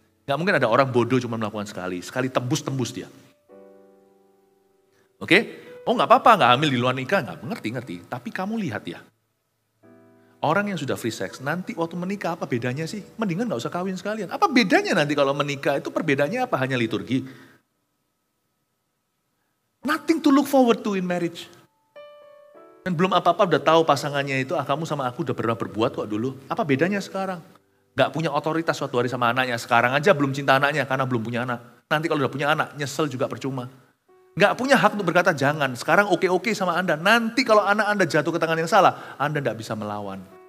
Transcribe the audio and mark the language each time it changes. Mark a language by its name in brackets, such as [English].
[Indonesian] Nggak mungkin ada orang bodoh cuma melakukan sekali tembus dia. Oke? Oh nggak apa-apa, nggak hamil di luar nikah, nggak ngerti. Tapi kamu lihat ya, orang yang sudah free sex, nanti waktu menikah apa bedanya sih? Mendingan nggak usah kawin sekalian. Apa bedanya nanti kalau menikah itu perbedaannya apa? Hanya liturgi? [English] Nothing to look forward to in marriage. [Indonesian] Dan belum apa-apa udah tahu pasangannya itu, kamu sama aku udah pernah berbuat kok dulu. Apa bedanya sekarang? Gak punya otoritas suatu hari sama anaknya. Sekarang aja belum cinta anaknya karena belum punya anak. Nanti kalau udah punya anak, nyesel juga percuma. Gak punya hak untuk berkata jangan. Sekarang oke-oke sama Anda. Nanti kalau anak Anda jatuh ke tangan yang salah, Anda gak bisa melawan.